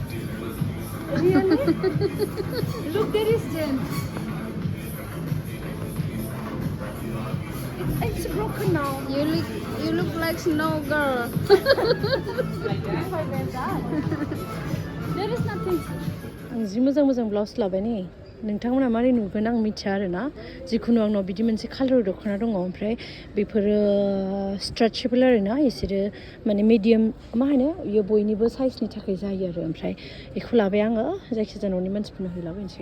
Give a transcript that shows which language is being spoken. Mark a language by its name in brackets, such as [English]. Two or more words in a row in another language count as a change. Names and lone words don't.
[English] Really? Look, there is Jen. It's broken now. You look like snow girl. There is nothing. [Bodo] आं जि मोजां ब्लाउस लाबाय नै. नोंथांमोना मारै नुगोन आं मिथिया आरोना. जिखुनु आंनाव बिदि मोनसे कालार दख'ना दङ. ओमफ्राय बेफोरो स्ट्रेचेबल आरोना. इसोरो माने मिडियाम मा होनो इयो बयनिबो साइजनि थाखाय जायो आरो. ओमफ्राय बेखौ लाबाय आङो जायखिजाया न'नि मानसिफोरनो हैलाबायनोसै.